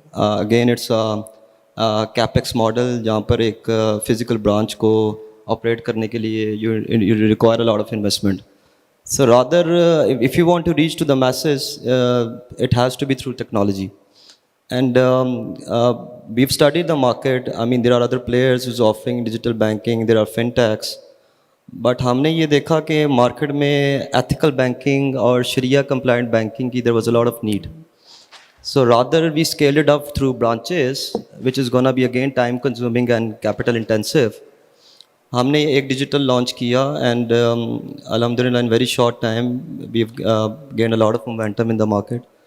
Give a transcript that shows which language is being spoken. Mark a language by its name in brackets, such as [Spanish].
[English] Again, it's a capex model [Urdu] جہاں پر ایک physical branch کو operate کرنے کے لیے [English] you require a lot of investment. So rather, if you want to reach to the masses, it has to be through technology. And we've studied the market. I mean, there are other players who's offering digital banking. There are fintechs. [Urdu] But ہم نے یہ دیکھا کہ market میں ethical banking اور شریعہ compliant banking کی [English] There was a lot of need. So rather we scaled it up through branches which is gonna be again time consuming and capital intensive. [Urdu] ہم نے ایک ڈیجیٹل لانچ کیا [English] And الحمد للہ in very short time we have gained a lot of momentum in the market.